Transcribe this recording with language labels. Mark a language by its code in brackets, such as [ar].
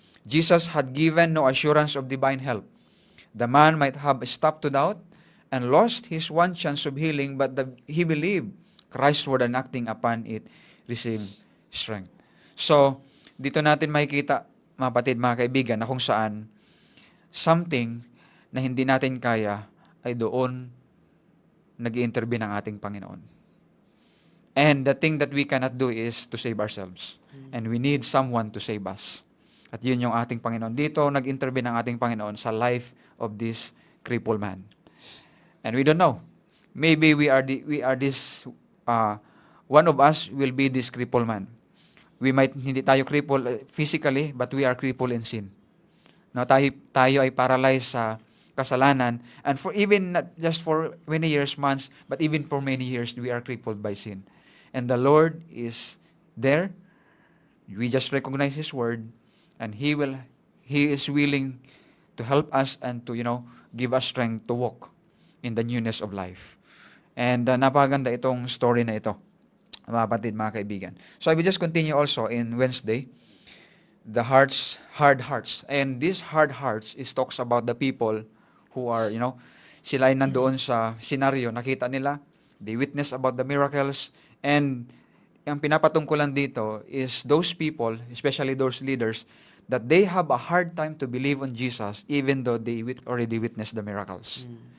[en] Jesus had given no assurance of divine help. The man might have stopped to doubt and lost his one chance of healing, but he believed Christ's word and acting upon it received strength. [tl] So, dito natin makikita, mga kapatid, mga kaibigan, na kung saan something na hindi natin kaya ay doon nag-i-intervene ang ating Panginoon. [en] And the thing that we cannot do is to save ourselves. And we need someone to save us. [tl] At yun yung ating Panginoon. Dito, nag-intervene ang ating Panginoon sa [en] life of this crippled man. And we don't know. Maybe we are this, one of us will be this crippled man. We might, [tl] hindi tayo [en] crippled physically, but we are crippled in sin. [tl] No, tayo ay paralyzed sa kasalanan. [en] And for even not just for many years, months, but even for many years, we are crippled by sin. And the Lord is there. We just recognize His word, and He is willing to help us and to, give us strength to walk in the newness of life. [tl] And napakaganda itong story na ito, mga kapatid, mga kaibigan. [en] So I will just continue also in Wednesday, the hard hearts. And these hard hearts talks about the people who are, [tl] sila ay nandoon sa senaryo, nakita nila, [en] they witness about the miracles, and [tl] ang pinapatungkulan dito [en] is those people, especially those leaders, that they have a hard time to believe on Jesus even though they already witnessed the miracles.